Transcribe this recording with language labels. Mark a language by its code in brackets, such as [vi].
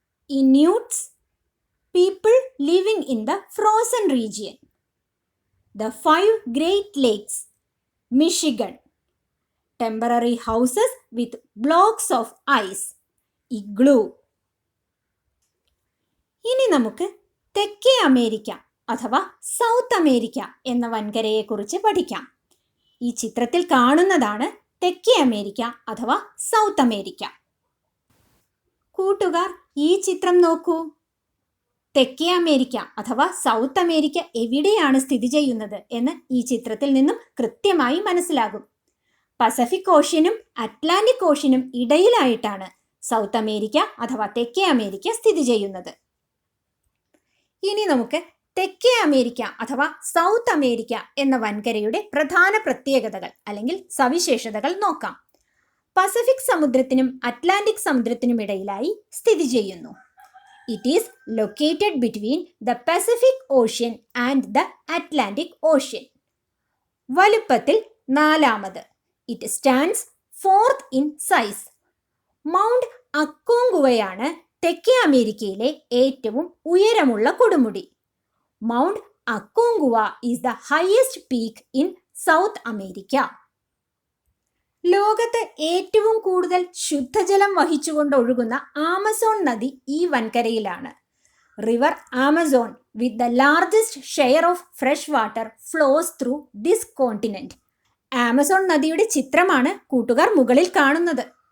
[en] Inuits, people living in the frozen region. The 5 Great Lakes, Michigan. Temporary houses with blocks of ice, igloo. [ml] ഇനി നമുക്ക് തെക്കേ America അഥവാ south America എന്ന വൻകരയെക്കുറിച്ച് പഠിക്കാം. ഈ ചിത്രത്തിൽ കാണുന്നതാണ് തെക്കേ അമേരിക്ക അഥവാ സൗത്ത് അമേരിക്ക. കൂട്ടുകാർ, ഈ ചിത്രം നോക്കൂ. തെക്കേ അമേരിക്ക അഥവാ സൗത്ത് അമേരിക്ക എവിടെയാണ് സ്ഥിതി ചെയ്യുന്നത് എന്ന് ഈ ചിത്രത്തിൽ നിന്നും കൃത്യമായി മനസ്സിലാകും. പസഫിക് ഓഷ്യനും അറ്റ്ലാന്റിക് ഓഷ്യനും ഇടയിലായിട്ടാണ് സൗത്ത് അമേരിക്ക അഥവാ തെക്കേ അമേരിക്ക സ്ഥിതി ചെയ്യുന്നത്. ഇനി നമുക്ക് തെക്കേ അമേരിക്ക അഥവാ സൗത്ത് അമേരിക്ക എന്ന വൻകരയുടെ പ്രധാന പ്രത്യേകതകൾ അല്ലെങ്കിൽ സവിശേഷതകൾ നോക്കാം. പസഫിക് സമുദ്രത്തിനും അറ്റ്ലാന്റിക് സമുദ്രത്തിനും ഇടയിലായി സ്ഥിതി ചെയ്യുന്നു. [en] It is located between the Pacific Ocean and the Atlantic Ocean. [ml] വലുപ്പത്തിൽ നാലാമത്. [en] It stands fourth in size. [ml] Mount അക്കോങ്കുവയാണ് തെക്കേ അമേരിക്കയിലെ ഏറ്റവും ഉയരമുള്ള കൊടുമുടി. [en] Mount Aconcagua is the highest peak in South America. [ml] ലോകത്ത് ഏറ്റവും കൂടുതൽ ശുദ്ധജലം വഹിച്ചുകൊണ്ട് ഒഴുകുന്ന ആമസോൺ നദി ഈ വൻകരയിലാണ്. [en] River Amazon with the largest share of fresh water flows through this continent. [ml] Amazon നദിയുടെ ചിത്രമാണ് കൂട്ടുകാർ മുകളിൽ കാണുന്നത്.